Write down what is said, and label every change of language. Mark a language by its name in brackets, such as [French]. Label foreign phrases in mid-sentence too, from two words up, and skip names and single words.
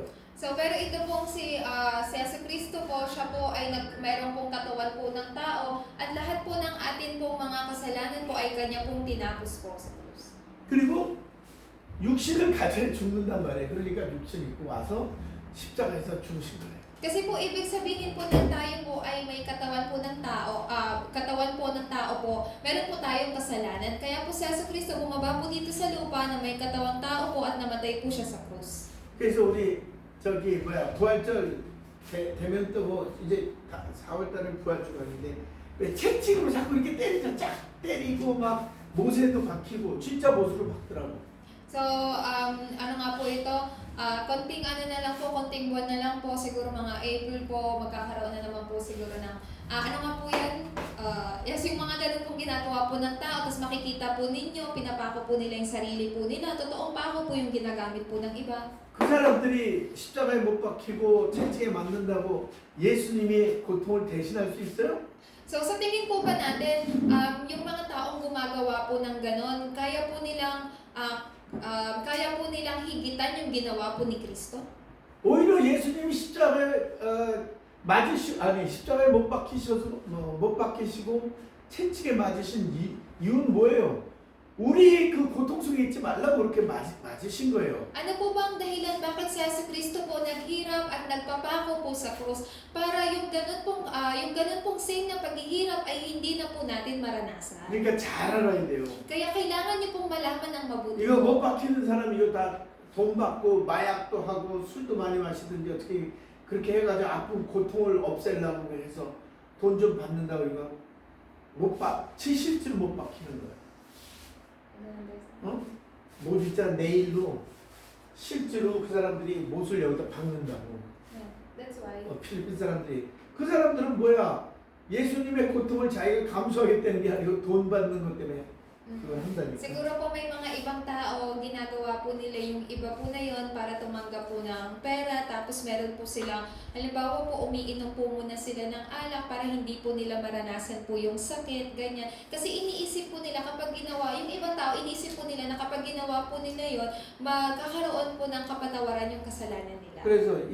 [Filipino] So, pero ito pong si Jesucristo po, siya po ay mayroon pong katawan po ng tao at lahat po ng atin pong mga kasalanan po ay kanya pong tinapos po sa krus. [Korean] 그리고 육신을 가져 죽는단 말이에요. 그러니까 육신 입고 와서 십자가에서 죽으신 거예요. [Filipino] Kasi po, ibig sabihin po ng tayo po ay may katawan po ng tao, meron po tayong kasalanan. Kaya po si Jesucristo bumaba po dito sa lupa na may katawang tao po at namatay po siya sa krus. [Korean] 그래서 우리 부활절 되면 또 이제 4월달은 부활주가 있는데 왜 채찍으로 자꾸 이렇게 때리죠. 쫙 때리고 막 못에도 박히고 진짜 못으로 박더라고. [Filipino] So, ano nga po ito? Konting ano na lang po, konting buwan na lang po, siguro mga April po, magkakaroon na naman po siguro ng, ano nga po yan? Yes, yung mga ganun pong ginagawa po ng tao, tapos makikita po ninyo, pinapako po nila yung sarili po nila, totoong pako po yung ginagamit po ng iba. [Korean] 그 사람들이 십자가에 못 박히고 채찍에 맞는다고 예수님이 고통을 대신할 수 있어요? [Filipino] So, sa tingin po ba natin, yung mga taong gumagawa po ng ganon, kaya po nilang higitan yung ginawa po ni Kristo? [Korean] 오히려 예수님이 십자가에 못 박히시고 채찍에 맞으신 이유는 뭐예요? 우리 그 고통 속에 있지 말라고 그렇게 맞으신 거예요. [Filipino] Ano po ba ang dahilan bakit si Jesucristo po naghirap at nagpapako po sa krus para yung ganun pong same na paghihirap ay hindi na po natin maranasan? [Korean] 그러니까 잘 알아야 돼요. [Filipino] Kaya kailangan niyo pong malaman ng mabuti. [Korean] 이거 못 박히는 사람 이거 다 돈 받고 마약도 하고 술도 많이 마시든지 어떻게 그렇게 해가지고 아픈 고통을 없애려고 해서 돈 좀 받는다고 이거 실제로 못 박히는 거야. 못 있잖아 내일로 실제로 그 사람들이 못을 여기다 박는다고. [English] That's why. [Korean] 필리핀 사람들이 그 사람들은 뭐야? 예수님의 고통을 자기가 감수하겠다는 게 아니고 돈 받는 것 때문에 그걸 한다니까. [Filipino] Siguro po may mga ibang tao, ginagawa po nila yung iba po na yon para tumanggap po ng pera, tapos meron po silang, halimbawa po umiinom po muna sila ng alak para hindi po nila maranasan po yung sakit, ganyan. Kasi iniisip po nila kapag ginawa, yung ibang tao, iniisip po nila na kapag ginawa po nila yon, magkakaroon po ng kapatawaran yung kasalanan nila.